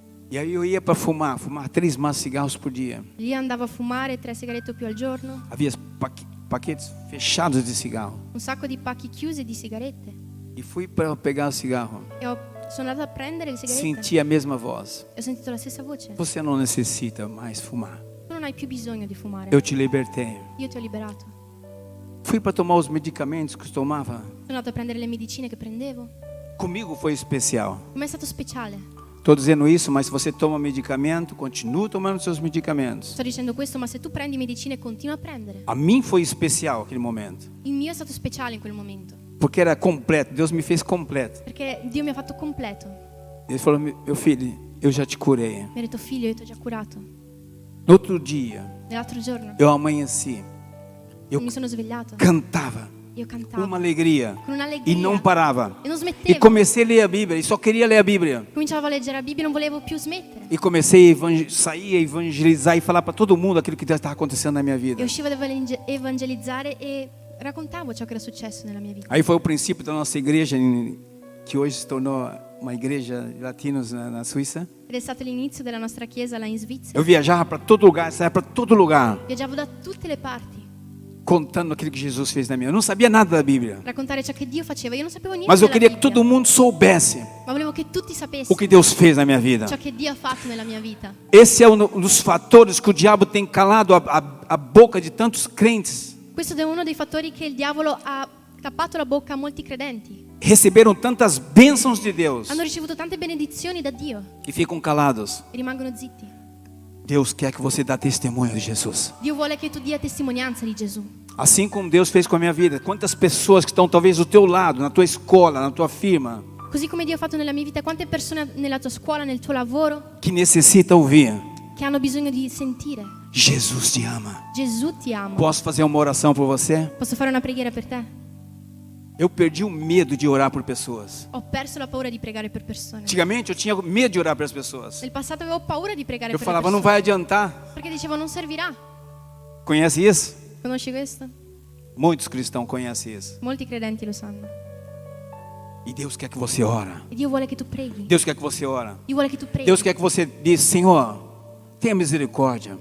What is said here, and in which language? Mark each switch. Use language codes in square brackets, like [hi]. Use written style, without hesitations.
[pt] E aí eu ia para fumar 3 maços de cigarros por dia. [it] Lì andavo a fumare 3 sigarette o più al giorno. [pt] Havia paquetes fechados de cigarro. [it] Un sacco di pacchi chiusi di sigarette. [pt] E fui para pegar o cigarro. [it] E sono andata a prendere le sigarette. [pt] Senti a mesma voz. [it] E ho sentito la stessa voce. [pt] Você não necessita mais fumar. [it] Tu non hai più bisogno di fumare. [pt] Eu te libertei. [it] Io ti ho liberato. [pt] Fui para tomar os medicamentos que eu tomava. [it] Sono andato a prendere le medicine che prendevo. [pt] Comigo foi especial. [it] Per me è stato speciale. [pt] Estou dizendo isso, mas se você toma medicamento, continua tomando seus medicamentos. [it] Sto dicendo questo, ma se tu prendi medicine continua a prendere. [pt] A mim foi especial aquele momento. [it] Il mio è stato speciale in quel momento. [pt] Porque era completo, Deus me fez completo. [it] Perché Dio mi ha fatto completo. [pt] Ele falou, meu filho, eu já te curei. [it] Mi ha detto figlio, io ti ho già curato. [pt] No outro dia, [it] Nell'altro giorno [pt] eu amanheci. Eu [it] mi sono svegliato. [pt] cantava [it] Io cantavo. [pt] uma alegria [it] Con un'allegria. [pt] e não parava. [it] E non E smettevo. [pt] comecei a ler a Bíblia e só queria ler a Bíblia. [it] Cominciavo a leggere la Bibbia e non volevo più smettere. [pt] E comecei a sair a evangelizar e falar para todo mundo aquilo que estava acontecendo na minha vida. [it] E uscivo ad evangelizzare e raccontavo ciò che era successo nella mia vita. [pt] Aí foi o princípio da nossa igreja, que hoje se tornou uma igreja de latinos na Suíça. [it] Ed è stato l'inizio della nostra chiesa là in Svizzera. [pt] Eu viajava para todo lugar, saía para todo lugar, [it] Viaggiavo da tutte le parti, [pt] contando aquilo que Jesus fez na minha vida. Eu não sabia nada da Bíblia, [it] raccontare ciò che Dio faceva. Io non sapevo niente [pt] mas eu [it] della [pt] queria que [it] Bibbia, [pt] todo mundo soubesse [it] ma volevo che tutti [pt] o [it] sapessero [pt] que Deus fez na minha vida. [it] ciò che Dio ha fatto nella mia vita. [pt] Esse é um dos fatores que o diabo tem calado a boca de tantos crentes. [it] Questo è uno dei fattori che il diavolo ha tappato la bocca a molti credenti. [pt] Receberam tantas bênçãos de Deus [it] Hanno ricevuto tante benedizioni da Dio [pt] que ficam calados. [it] e rimangono zitti. [pt] Deus quer que você dê testemunho de Jesus. [it] Dio vuole che tu dia testimonianza di Gesù. [pt] Assim como Deus fez com a minha vida. Quantas pessoas que estão talvez do teu lado, na tua escola, na tua firma, [it] Così come Dio ha fatto nella mia vita, quante persone nella tua scuola, nel tuo lavoro, [pt] que necessita ouvir. [it] che hanno bisogno di sentire: [pt] Jesus te ama. [it] Gesù ti ama. [pt] Posso fazer uma oração por você? [it] Posso fare una preghiera per te? [pt] Eu perdi o medo de orar por pessoas. [it] Ho perso la paura di pregare per persone. [pt] Antigamente eu tinha medo de orar para as pessoas. [it] Nel passato avevo paura di pregare [pt] Eu [it] per le [pt] falava, não [it] persone. [pt] vai adiantar. [it] Perché dicevo non servirà. [pt] Conhece isso? [it] Conosci questo? [pt] Muitos cristãos conhecem isso. [it] Molti credenti lo sanno. [pt] E Deus quer que você ora. [it] E Dio vuole che tu preghi. [pt] Deus quer que você ora. [it] Dio vuole che tu preghi. [pt] Deus quer que você diz, Senhor, tenha misericórdia.